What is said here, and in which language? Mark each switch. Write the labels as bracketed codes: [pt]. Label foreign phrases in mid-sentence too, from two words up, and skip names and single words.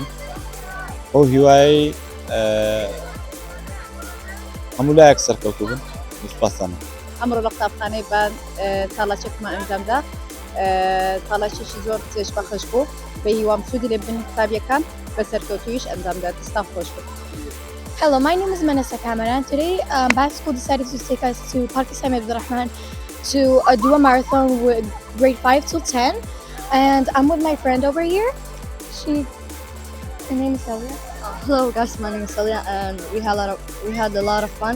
[ckb] ئەو هیوایی هەموو لایەک سەرکەوتوو بن. سوپاسانە. ئەمڕۆ لە قوتابخانەی بان تاڵاچێکمان ئەنجامدا، تاڵاچێکی زۆر چێژ بەخش بوو، بە هیوام سوودی لێ بن قوتابیەکان بە سەرکەوتویش ئەنجامدا. دەستان خۆش بوو. [en] Hello, my name is Manasa Kamaran. Today, Bath School decided to take us to Park Sami Abdurrahman to do a marathon with grade 5 till 10. And I'm with my friend over here. Her name is Celia. Hello guys, my name is Celia, and we had a lot of fun.